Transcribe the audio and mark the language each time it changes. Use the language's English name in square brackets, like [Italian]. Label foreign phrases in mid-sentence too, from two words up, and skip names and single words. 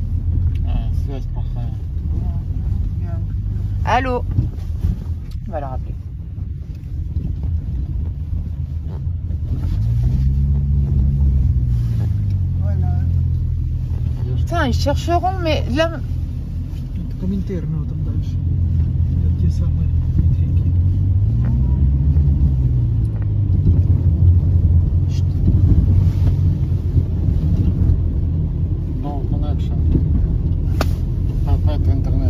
[French] Allô? On va la rappeler. Voilà. Putain, ils chercheront, mais là... [Russian] Комментарно там дальше. Те самые метрики. [English] No connection. [French] Pas internet.